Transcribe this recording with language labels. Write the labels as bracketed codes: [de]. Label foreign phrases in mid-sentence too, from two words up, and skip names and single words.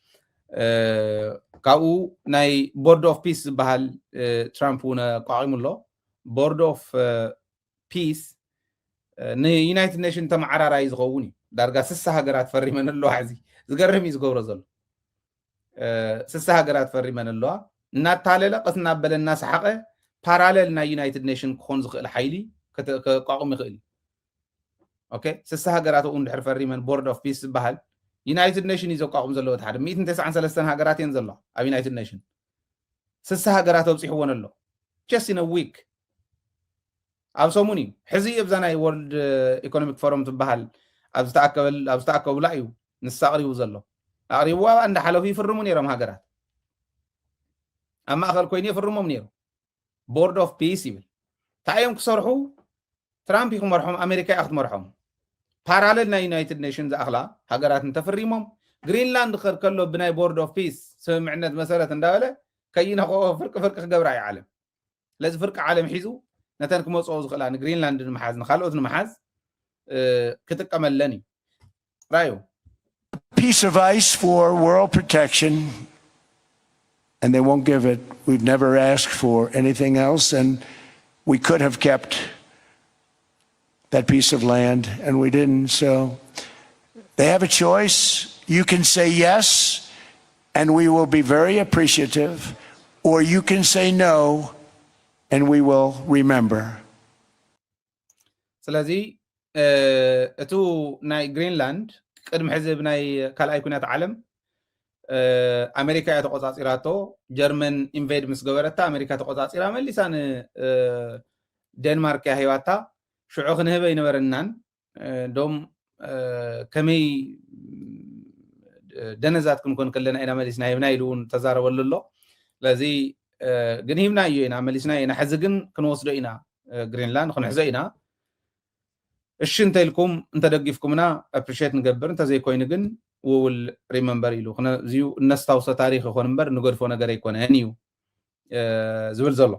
[ti] ካብኡ ናይ ቦርድ ኦፍ ፒስ ዝበሃል ትራምፕ እውን ኣቋቂሙ ኣሎ ቦርድ ኦፍ ፒስ ንዩናይትድ ኔሽን ተመዓራራይ ዝኸውን እዩ ዳርጋ 60 ሃገራት ፈሪመን ኣለዋ ሕዚ ዝገርም እዩ ዝገብሮ ዘሎ 60 ሃገራት ፈሪመን ኣለዋ እናታለለ ቀስና በለና ሰሓቀ ፓራሌል ናይ ዩናይትድ ኔሽን ክኾን ዝኽእል ሓይሊ ከቋቁም ይኽእል ኦኬ ስሳ ሃገራት እውን ድሕር ፈሪመን ቦርድ ኦፍ ፒስ ዝበሃል ዩናይትድ ኔሽን እዩ ዘቋቁም ዘለዎ ሓደ 193 ሃገራት እየን ዘሎ ኣብ ዩናይትድ ኔሽን ስሳ ሃገራት ኣብፂሕዎን ኣሎ [en] just in a week [ti] ኣብ ሰሙን እዩ ሕዚ ኣብዛ ናይ ወርልድ ኢኮኖሚክ ፎረም ትበሃል ኣብ ዝተኣከቡላ እዩ ንሳ ኣቕሪቡ ዘሎ ኣቕሪብዋ እንዳሓለፉ ይፍርሙ ነይሮም ሃገራት ኣብ ማእኸል ኮይኑ ይፍርሞም ነይሩ ቦርድ ኦፍ ፒስ ይብል ታዮም ክሰርሑ ትራምፕ ይክመርሖም ኣሜሪካ እያ ክትመርሖም ፓራሌል ናይ ዩናይትድ ኔሽን ዝኣኽላ ሃገራት እንተፍሪሞም ግሪንላንድ ክኸድ ከሎ ብናይ ቦርድ ኦፍ ፒስ ስምምዕነት መሰረት እንዳበለ ከይነኽኦ ፍርቂ ክገብራ እዩ ዓለም ለዚ ፍርቂ ዓለም ሒዙ ነተን ክመፅኦ ዝኽእላ ንግሪንላንድ ንምሓዝ ንካልኦት ንምሓዝ ክጥቀመለን እዩ ራዩ [en] piece of ice for world protection, and they won't give it. We've never asked for anything else, and we could have kept that piece of land, and we didn't. So they have a choice. You can say yes, and we will be very appreciative, or you can say no, and we will remember. [ti] ስለዚ እቱ ናይ ግሪንላንድ ቅድሚ ሕዚ ብናይ ካልኣይ ኩናት ዓለም ኣሜሪካ እያ ተቆፃፂራቶ ጀርመን ኢንቬድ ምስ ገበረታ ኣሜሪካ ተቆፃፂራ መሊሳ ንዴንማርክ እያ ሂባታ ሽዑ ክንህበ ይነበረናን ዶም ከመይ ደነዛት ክንኮን ከለና ኢና መሊስና ሂብና ኢሉ እውን ተዛረበሉ ኣሎ ስለዚ ግን ሂብና እዩ ኢና መሊስና ኢና ሕዚ ግን ክንወስዶ ኢና ግሪንላንድ ክንሕዞ ኢና እሺ እንተልኩም እንተደጊፍኩምና አፕሪሺየት ንገብር እንተዘይኮይን ግን [en] will remember [ti] ኢሉ እዚዩ እነስታውሰ ታሪክ ይኾን እምበር ንገድፎ ነገር ኣይኮነን እዩ ዝብል ዘሎ